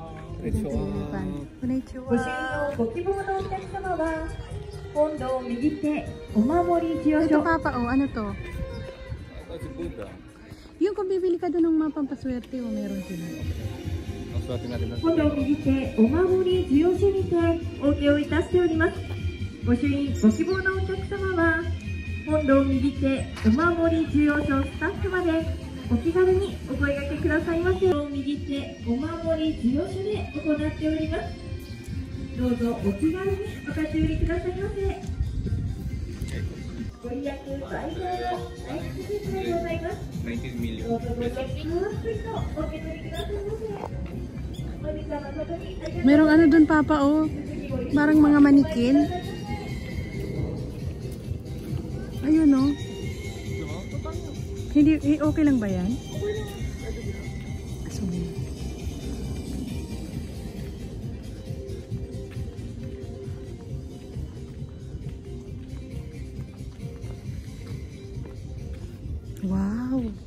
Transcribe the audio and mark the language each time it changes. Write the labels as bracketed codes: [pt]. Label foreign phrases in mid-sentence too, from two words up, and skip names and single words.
[ja] こんにちは。こんにちは. [tl] Ito papa, oh, ano to? Si Buddha. Yung kung bibili ka doon ng mga pampaswerte, o meron sila. Ang swerte natin na. [ja] 今度右手お守り授与所にてお受けをいたしております。ご朱印ご希望のお客様は本堂右手お守り授与所スタッフまでお気軽にお声掛けくださいませ。右手お守り授与所で行っております。どうぞお気軽にお立ち寄りくださいませ。ご利益最高の大吉日でございます。 19 million. どうぞご利益たっぷりとお受け取りくださいませ。 [tl] Merong ano dun papa, oh. Parang mga manikin. Ayun, oh. Hindi, okay lang ba yan? Asumi. Wow.